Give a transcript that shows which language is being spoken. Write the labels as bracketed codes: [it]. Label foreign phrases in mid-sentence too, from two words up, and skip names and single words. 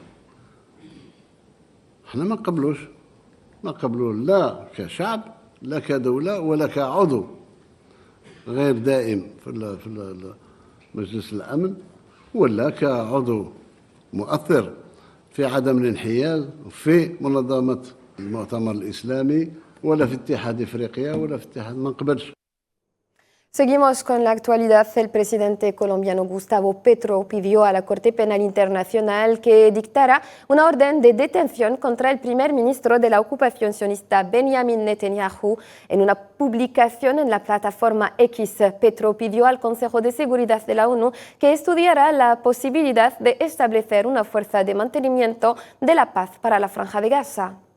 [ar] احنا ما نقبلوش لا كشعب لا كدولة ولا كعضو غير دائم في مجلس الأمن، ولا كعضو مؤثر في عدم الانحياز في منظمة المؤتمر الإسلامي ولا في اتحاد إفريقيا ولا في اتحاد، ما نقبلش. [es] Seguimos con la actualidad. El presidente colombiano Gustavo Petro pidió a la Corte Penal Internacional que dictara una orden de detención contra el primer ministro de la ocupación sionista Benjamin Netanyahu. En una publicación en la plataforma X, Petro pidió al Consejo de Seguridad de la ONU que estudiara la posibilidad de establecer una fuerza de mantenimiento de la paz para la Franja de Gaza.